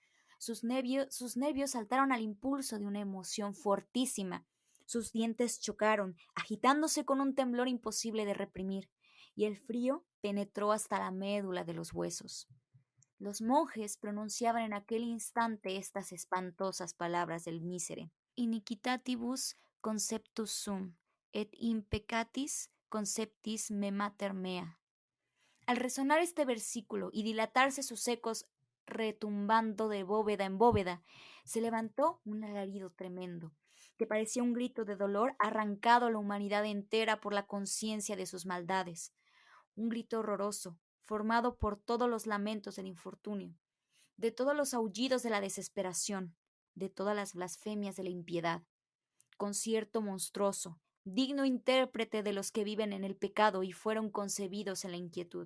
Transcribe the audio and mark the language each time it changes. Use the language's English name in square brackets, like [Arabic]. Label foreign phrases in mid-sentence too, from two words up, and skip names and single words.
[Spanish] Sus nervios saltaron al impulso de una emoción fortísima. Sus dientes chocaron, agitándose con un temblor imposible de reprimir, y el frío penetró hasta la médula de los huesos. Los monjes pronunciaban en aquel instante estas espantosas palabras del mísere: [Latin] Iniquitatibus conceptus sum, et impeccatis conceptis me mater mea. [Spanish] Al resonar este versículo y dilatarse sus ecos retumbando de bóveda en bóveda, se levantó un alarido tremendo, que parecía un grito de dolor arrancado a la humanidad entera por la conciencia de sus maldades, un grito horroroso, formado por todos los lamentos del infortunio, de todos los aullidos de la desesperación, de todas las blasfemias de la impiedad, concierto monstruoso, digno intérprete de los que viven en el pecado y fueron concebidos en la inquietud.